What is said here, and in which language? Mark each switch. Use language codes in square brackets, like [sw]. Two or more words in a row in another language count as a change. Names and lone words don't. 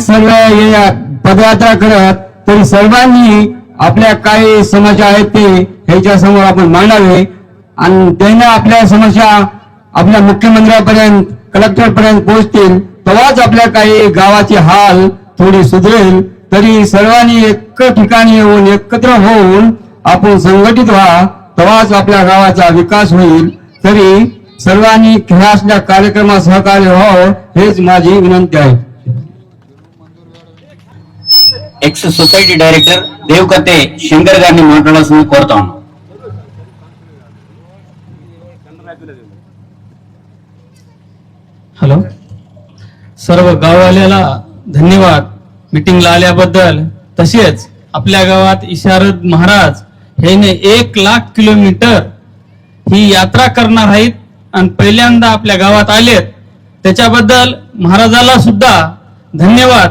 [mr] सर्व पदयात्रा करत तरी सर्वांनी आपल्या काही समस्या आहेत ते ह्याच्या समोर आपण मांडावे आणि त्यांना आपल्या समस्या आपल्या मुख्यमंत्र्यापर्यंत कलेक्टर पर्यंत पोहोचतील तेव्हाच आपल्या काही गावाची हाल थोडी सुधरेल. तरी सर्वांनी एक ठिकाणी येऊन एकत्र होऊन आपण संघटित व्हा तेव्हाच आपल्या गावाचा विकास होईल. तरी सर्वांनी ह्या कार्यक्रमात सहकार्य व्हावं हेच माझी विनंती आहे. [en] ex society director [te] దేవకతే శంకర్ గారిని మాట్లాడాల్సింది కోరుతాం. [mr] हॅलो, सर्व गाववाल्याला धन्यवाद मीटिंगला आल्याबद्दल. तसेच आपल्या गावात इशारद महाराज हे 1,00,000 किलोमीटर ही यात्रा करणार आहेत आणि पहिल्यांदा आपल्या गावात आलेत त्याच्याबद्दल महाराजाला सुद्धा धन्यवाद.